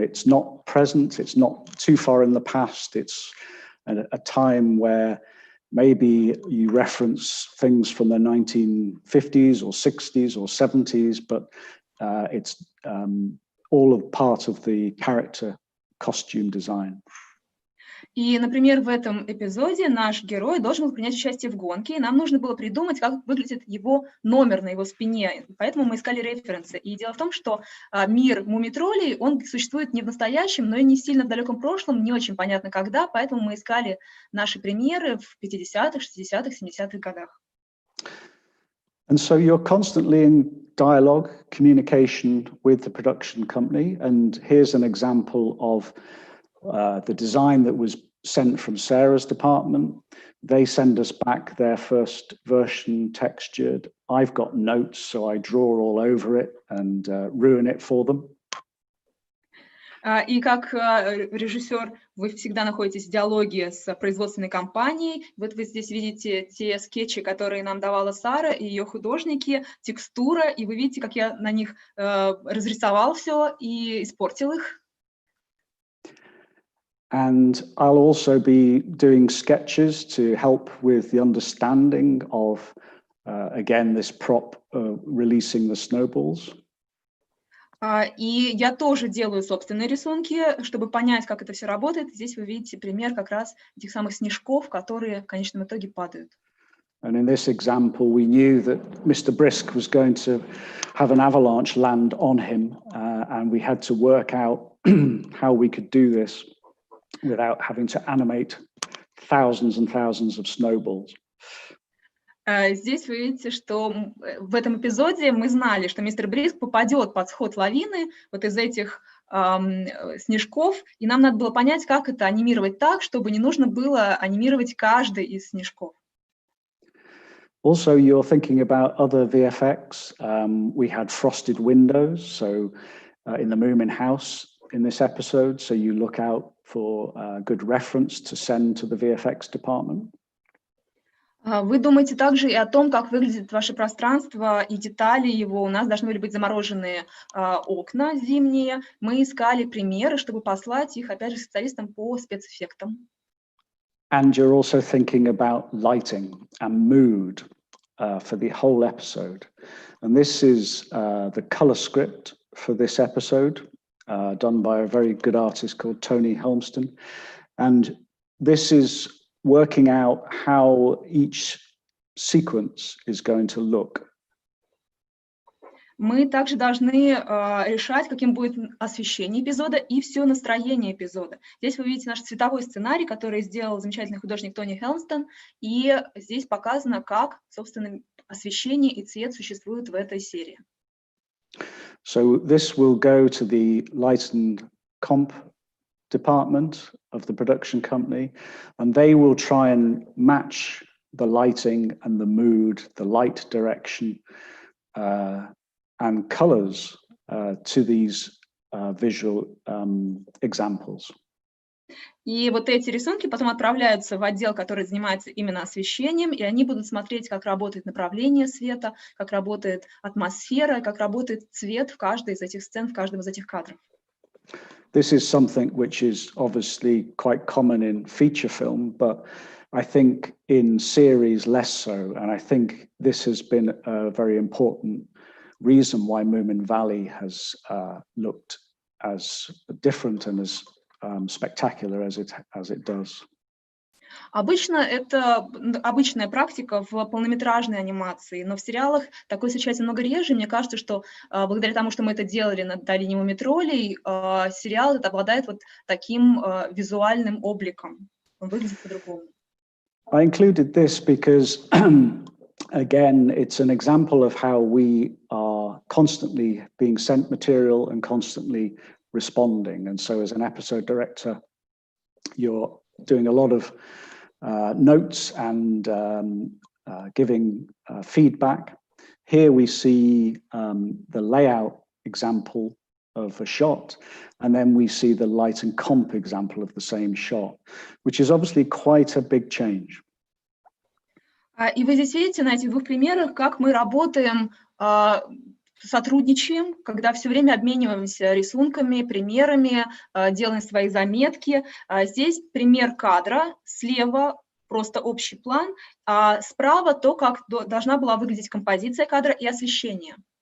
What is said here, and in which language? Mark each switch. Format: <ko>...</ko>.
<en>It's not present, it's not too far in the past. It's a time where maybe you reference things from the 1950s or 60s or 70s, but it's all of part of the character costume design.</en> <ru>И, например, в этом эпизоде наш герой должен был принять участие в гонке, и нам нужно было придумать, как выглядит его номер на его спине. Поэтому мы искали референсы. И дело в том, что мир муми-троллей, он существует не в настоящем, но и не сильно в далеком прошлом, не очень понятно когда, поэтому мы искали наши примеры в 50-х, 60-х, 70-х годах.</ru> <en>And so you're constantly in dialogue, communication with the production company. And here's an example of the design that was sent from Sarah's department. They send us back their first version textured. I've got notes, so I draw all over it and ruin it for them.</en> <ru>И как режиссер вы всегда находитесь в диалоге с производственной компанией. Вот вы здесь видите те скетчи, которые нам давала Сара и ее художники, текстура, и вы видите, как я на них разрисовал все и испортил их.</ru> <en>And I'll also be doing sketches to help with the understanding of, again, this prop releasing the snowballs.</en> <ru>И я тоже делаю собственные рисунки, чтобы понять, как это все работает. Здесь вы видите пример как раз этих самых снежков, которые в конечном итоге падают.</ru> <en>And in this example, we knew that Mr. Brisk was going to have an avalanche land on him, and we had to work out how we could do this without having to animate thousands and thousands of snowballs.</en> <ru>Здесь вы видите, что в этом эпизоде мы знали, что мистер Бриск попадет под сход лавины вот из этих снежков, и нам надо было понять, как это анимировать так, чтобы не нужно было анимировать каждый из снежков.</ru> <en>Also, you're thinking about other VFX. We had frosted windows, so in the Moomin house in this episode, so you look out for a good reference to send to the VFX department.</en> <ru>Вы думаете также и о том, как выглядит ваше пространство и детали его. У нас должны были быть замороженные окна зимние. Мы искали примеры, чтобы послать их, опять же, специалистам по спецэффектам.</ru> <en>And you're also thinking about lighting and mood for the whole episode. And this is the color script for this episode, done by a very good artist called Tony Helmston. And this is working out how each sequence is going to look.</en> <ru>Мы также должны решать, каким будет освещение эпизода и все настроение эпизода. Здесь вы видите наш цветовой сценарий, который сделал замечательный художник Тони Хелмстон, и здесь показано, как, собственно, освещение и цвет существуют в этой серии.</ru> <en>So this will go to the light and comp department of the production company, and they will try and match the lighting and the mood, the light direction, and colors to these visual examples.</en> <ru>И вот эти рисунки потом отправляются в отдел, который занимается именно освещением, и они будут смотреть, как работает направление света, как работает атмосфера, как работает цвет в каждой из этих сцен, в каждом из этих кадров.</ru> <en>This is something which is obviously quite common in feature film, but I think in series less so. And I think this has been a very important reason why Moominvalley has looked as different and as spectacular as it does.</en> <ru>Обычно это обычная практика в полнометражной анимации, но в сериалах такое встречается много реже. Мне кажется, что благодаря тому, что мы это делали на «Долине муми-троллей», сериал это обладает вот таким визуальным обликом. Он выглядит по-другому.</ru> <en>I included this because, again, it's an example of how we are constantly being sent material and constantly responding. And so as an episode director, you're doing a lot of notes and giving feedback. Here we see the layout example of a shot, and then we see the light and comp example of the same shot, which is obviously quite a big change.</en> <ru>И вы здесь видите на этих двух примерах, как мы работаем, сотрудничаем, когда все время обмениваемся рисунками, примерами, делаем свои заметки. Здесь пример кадра, слева просто общий план, а справа то, как должна была выглядеть композиция кадра и освещение.</ru>